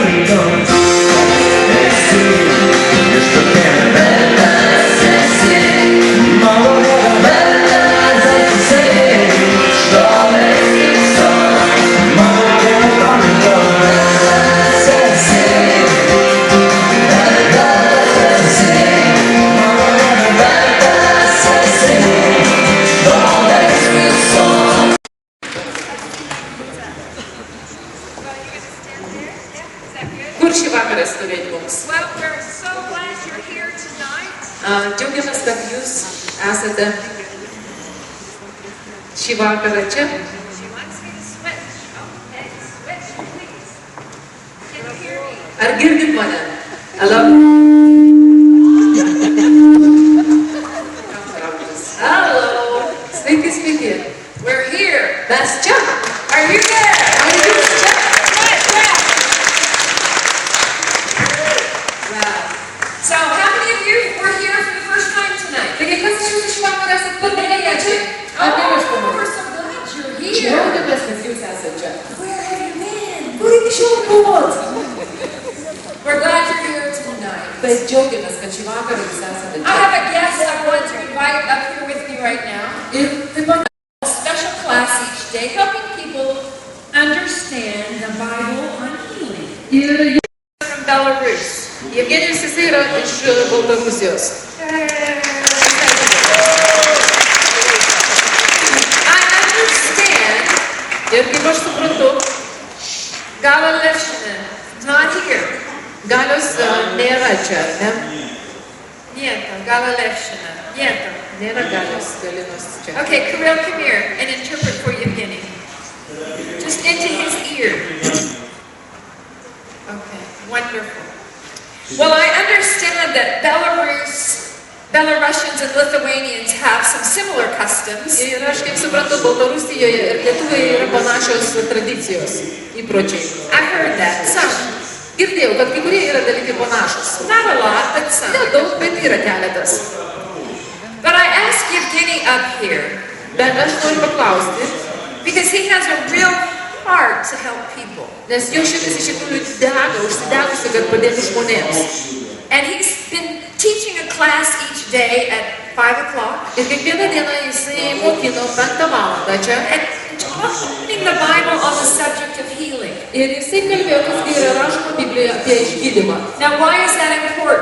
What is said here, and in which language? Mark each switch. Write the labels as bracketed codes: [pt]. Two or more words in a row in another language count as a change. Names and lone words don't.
[lt] esi, viešpatie, vertas esi, mano Dieve, vertas esi, šlovės visos, mano Dieve, vertas esi, vertas esi, mano Dieve, vertas esi, šlovės visos. Kur šį vakarą stovėti mums? [en] Well, we're so glad you're here tonight. [lt] Džiaugiamės, kad jūs esate šį vakarą čia. [en] She wants me to switch. Okay, switch, please. Can you hear me? [lt] Ar girdit mane? [en] Hello? Hello? [lt] Sveiki, sveiki. [en] We're here. [lt] Mes čia. [en] Are you there? [lt] Ar jūs čia? [en] Wow. So, how many of you were here for the first time tonight? [lt] Taigi, kas iš jūsų šį vakarą esate padarėję čia? Ar ne aš [en] Oh, [lt] pamatau? [en] we're so glad you're here. [lt] Džiaugiamės, kad jūs esate čia. [en] Where have you been? [lt] Kur iki šiol buvot? [en] We're glad you're here tonight. [lt] Bet džiaugiamės, kad šį vakarą jūs esate [en] I [lt] čia. [en] have a guest I want to invite up here with me right now. [lt] Ir taip pat [en] A special class each day, helping people understand the Bible on healing. [lt] ir [en] From Belarus. [lt] Jevgenijus jisai yra iš Baltarusijos. [en] I understand [lt] Ir kaip aš suprantu, [en] Gala Leshina is not here. [lt] Galios nėra čia, ar ne? Nieto, Gala Leshina. Nieto. Nėra Galios Galinos čia. [en] Okay, Kirill, come here and interpret for Yevgeny. Just into his ear. Okay, wonderful. Well, I understand that Belarusians and Lithuanians have some similar customs. [lt] Ir aš kaip suprantu, Baltarusijoje ir Lietuvoje yra panašios tradicijos, įpročiai. [en] I heard that, some. [lt] Girdėjau, kad kai kurie yra dalykai panašus. [en] Not a lot, but some. [lt] Nedaug, bet yra keletas. [en] But I asked Yevgeny up here, [lt] Bet aš noriu paklausti, [en] because he has a real heart to help people. [lt] nes jo širdis iš tikrųjų dega, užsidegusi, kad padėtų žmonėms. [en] And he's been teaching a class each day at 5 o'clock. [lt] Ir kiekvieną dieną jisai mokino 5 valandą čia. [en] And opening the Bible on the subject of healing. [lt] Ir jisai kalbėjo, kas yra rašoma Biblijoje apie išgydymą. [en] Now, why is that important?